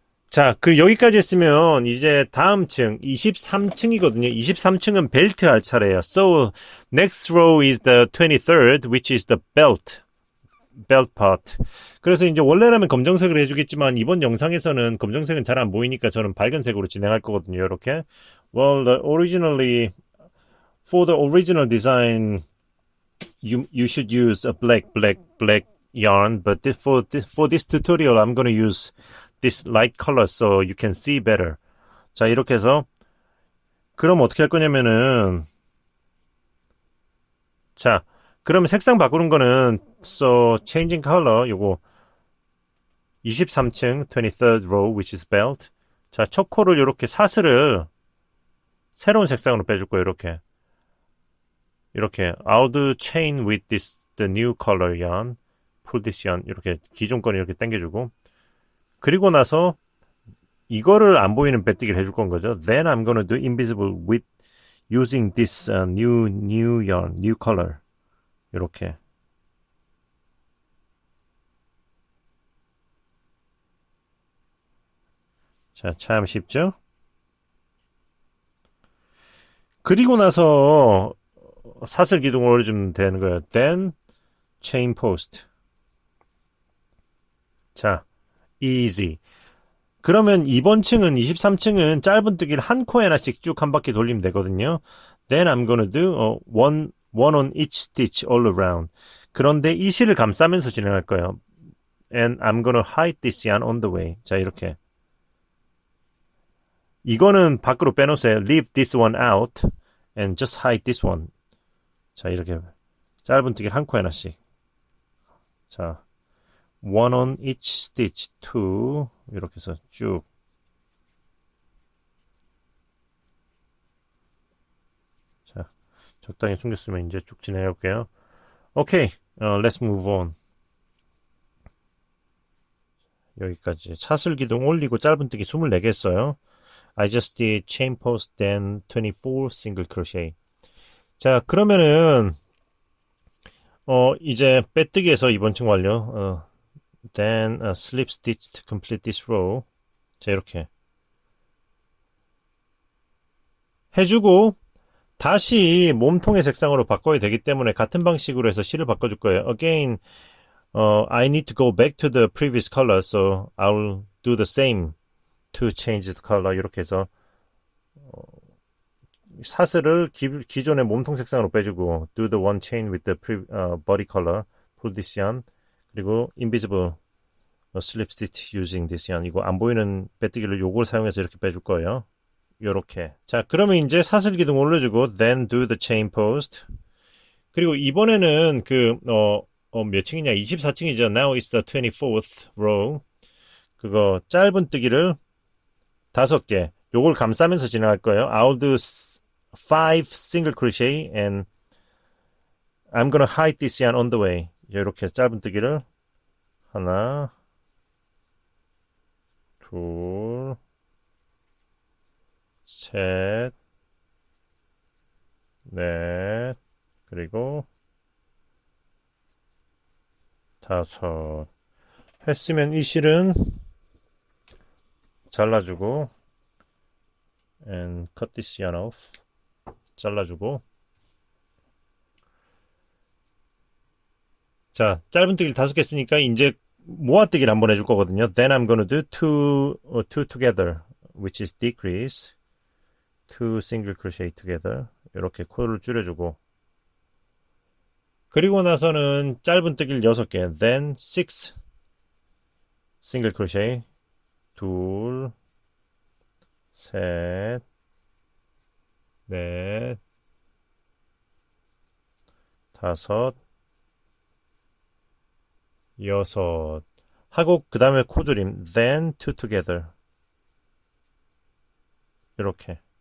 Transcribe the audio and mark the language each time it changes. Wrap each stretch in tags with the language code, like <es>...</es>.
<ko>자, 여기까지 했으면 이제 다음 층 23층이거든요. 23층은 벨트 할 차례예요.</ko> <en>So next row is the 23rd, which is the belt part.</en> <ko>그래서 이제 원래라면 검정색으로 해주겠지만 이번 영상에서는 검정색은 잘 안 보이니까 저는 밝은색으로 진행할 거거든요. 이렇게.</ko> <en>Well, originally for the original design, you should use a black yarn, but for this tutorial, I'm going to use this light color so you can see better.</en> <ko>자, 이렇게 해서 그럼 어떻게 할 거냐면은 자, 그러면 색상 바꾸는 거는</ko> <en>so changing color</en> <ko>요거 23층</ko> <en>23rd row which is belt.</en> <ko>자, 첫 코를 이렇게 사슬을 새로운 색상으로 빼줄 거예요.</ko> <en>이렇게 I'll do chain with this the new color yarn. pull this yarn</en> <ko>이렇게 기존 거를 이렇게 당겨주고 그리고 나서 이거를 안 보이는 빼뜨기를 해줄 건 거죠.</ko> <en>Then I'm gonna do invisible with using this new yarn, new color. 이렇게.</en> <ko>자, 참 쉽죠? 그리고 나서 사슬 기둥을 올려주면 되는 거예요.</ko> <en>Then chain post.</en> <ko>자, easy. 그러면 이번 층은 23층은 짧은 뜨기를 한 코에 하나씩 쭉 한 바퀴 돌리면 되거든요.</ko> <en>Then I'm gonna do one on each stitch all around.</en> <ko>그런데 이 실을 감싸면서 진행할 거예요.</ko> <en>And I'm gonna hide this yarn on the way.</en> <ko>자, 이렇게. 이거는 밖으로 빼놓으세요.</ko> <en>Leave this one out and just hide this one.</en> <ko>자, 이렇게 짧은 뜨기를 한 코에 하나씩.</ko> <en>자, one on each stitch, two.</en> <ko>이렇게 해서 쭉. 자, 적당히 숨겼으면 이제 쭉 진행해 볼게요.</ko> <en>오케이, let's move on.</en> <ko>여기까지. 차슬 기둥 올리고 짧은 뜨기 24개 했어요.</ko> <en>I just did chain post then 24 single crochet.</en> <ko>자, 그러면은 이제 빼뜨기에서 이번 층 완료.</ko> <en>Then slip stitch to complete this row.</en> <ko>자, 이렇게 해주고 다시 몸통의 색상으로 바꿔야 되기 때문에 같은 방식으로 해서 실을 바꿔줄 거예요. Again,</ko> <en>I need to go back to the previous color, so I'll do the same to change the color.</en> <ko>이렇게 해서 사슬을 기존의 몸통 색상으로 빼주고</ko> <en>do the one chain with the body color, pull this yarn, 그리고 invisible slip stitch using this yarn.</en> <ko>이거 안 보이는 빼뜨기를 요걸 사용해서 이렇게 빼줄 거예요. 요렇게. 자, 그러면 이제 사슬 기둥 올려주고</ko> <en>then do the chain post.</en> <ko>그리고 이번에는 몇 층이냐? 24층이죠.</ko> <en>Now it's the 24th row.</en> <ko>그거 짧은 뜨기를 5개. 요걸 감싸면서 진행할 거예요.</ko> <en>I'll do 5 single crochet and I'm gonna hide this yarn on the way.</en> <ko>이렇게 짧은 뜨기를 하나, 둘, 셋, 넷, 그리고 5. 했으면 이 실은 잘라주고</ko> <en>and cut this yarn off.</en> <ko>잘라주고. 자, 짧은 뜨기를 5개 쓰니까 이제 모아뜨기를 한번 해줄 거거든요.</ko> <en>Then I'm gonna do two together, which is decrease. 2 single crochet together.</en> <ko>이렇게 코를 줄여주고. 그리고 나서는 짧은 뜨기를 6개.</ko> <en>Then 6 single crochet.</en> <ko>둘, 셋, 넷, 5, 6 하고 그 다음에 코줄임</ko> <en>then two together</en> <ko>이렇게.</ko>